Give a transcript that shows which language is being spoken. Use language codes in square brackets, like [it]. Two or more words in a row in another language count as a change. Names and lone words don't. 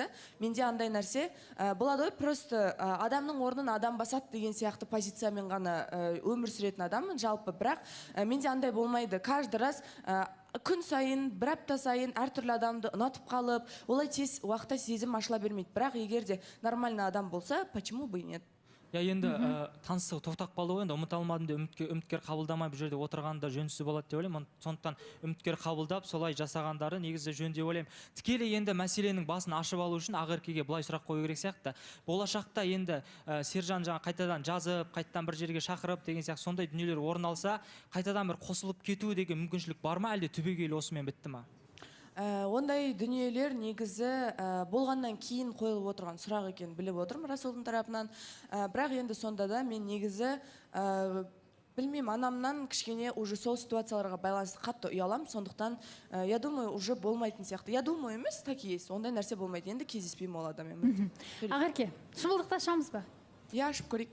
[kk] Менде андай нәрсе болады ғой, просто адамның орнын адам басады деген сияқты позициямен ғана өмір сүретін адаммын жалпы, бірақ менде андай болмайды. [ru] Каждый раз [kk] күн сайын, бір апта сайын әртүрлі адамды ұнатып қалып, олай тез уақытта сезім ашыла бермейді. Бірақ егер де нормальный адам болса, [ru] почему бы и нет? [kk] Я енді таныстығы тоқтап қалды ғой, енді ұмыта алмадым деп үміткер қабылдамай бұл жерде отырғанда жөнсіз болады деп ойлаймын. Сондықтан үміткер қабылдап, солай жасағандары негізі жөн деп ойлаймын. Тікелей енді мәселенің басын ашып алу үшін Ақеркеге былай сұрақ қою керек сияқты. Болашақта енді Сержан жаңа қайтадан жазып, қайтадан бір жерге шақырып деген сияқты сондай дүниелер орын алса, қайтадан бір қосылып кету деген мүмкіншілік бар ма, әлде түбегейлі осымен бітті ма? Ондай дүниелер негізі болғаннан кейін қойылып отырған сұрақ екен біліп отырмын Расулдың тарапынан. Бірақ енді сонда да мен негізі білмеймін, анамнан кішкене уже сол ситуацияларға байланысты қатты ұялам, сондықтан [ru] я думаю, [kk] уже болмайтын сияқты. [ru] Я думаю емес, так и есть. [kk] Ондай нәрсе болмайды. Енді кездеспеймін ол адаммен. Ақерке, шымылдықты ашамыз ба? Я ашып көрейік.